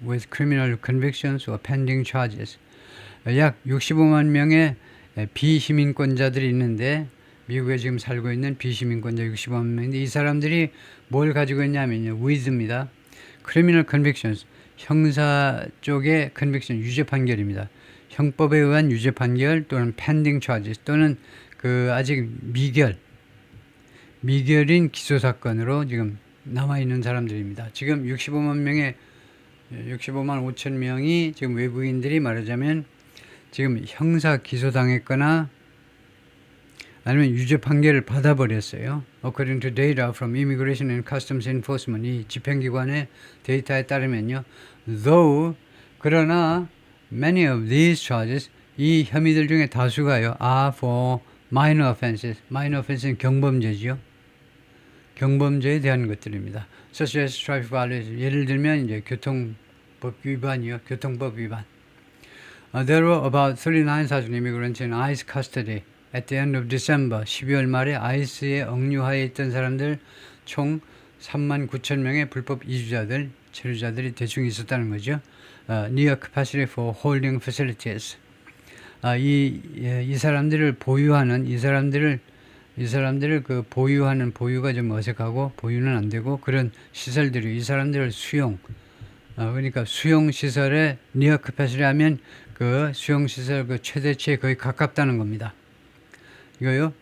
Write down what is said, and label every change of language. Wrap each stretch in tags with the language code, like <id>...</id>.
<en>with criminal convictions or pending charges.</en> <ko>약 65만 명의 비시민권자들이 있는데 미국에 지금 살고 있는 비시민권자 65만 명인데 이 사람들이 뭘 가지고 있냐면요.</ko> <en>with입니다. criminal convictions.</en> <ko>형사 쪽의 conviction, 유죄 판결입니다. 형법에 의한 유죄 판결 또는</ko> <en>pending charges</en> <ko>또는 그 아직 미결인 기소 사건으로 지금 남아있는 사람들입니다. 지금 65만 5천 명이 지금 외국인들이 말하자면 지금 형사 기소당했거나 아니면 유죄 판결을 받아버렸어요.</ko> <en>According to data from Immigration and Customs Enforcement,</en> <ko>이 집행기관의 데이터에 따르면요.</ko> <en>Though,</en> <ko>그러나</ko> <en>many of these charges,</en> <ko>이 혐의들 중에 다수가요.</ko> <en>are for minor offenses. minor offenses는</en> <ko>경범죄지요. 경범죄에 대한 것들입니다.</ko> <en>Such as traffic violation.</en> <ko>예를 들면 이제 교통법 위반이요. 교통법 위반.</ko> <en>There were about 39,000 immigrants in ICE custody at the end of December.</en> <ko>12월 말에 아이스에 억류하에 있던 사람들 총 39,000명의 불법 이주자들, 체류자들이 대충 있었다는 거죠.</ko> <en>Near capacity for holding facilities.</en> <ko>이 사람들을 보유하는 이 사람들을 그 보유하는 보유가 좀 어색하고 보유는 안 되고 그런 시설들이 이 사람들을 그러니까 수용 시설에</ko> <en>near capacity</en> <ko>하면 그 수용 시설 그 최대치에 거의 가깝다는 겁니다. 이거요.</ko>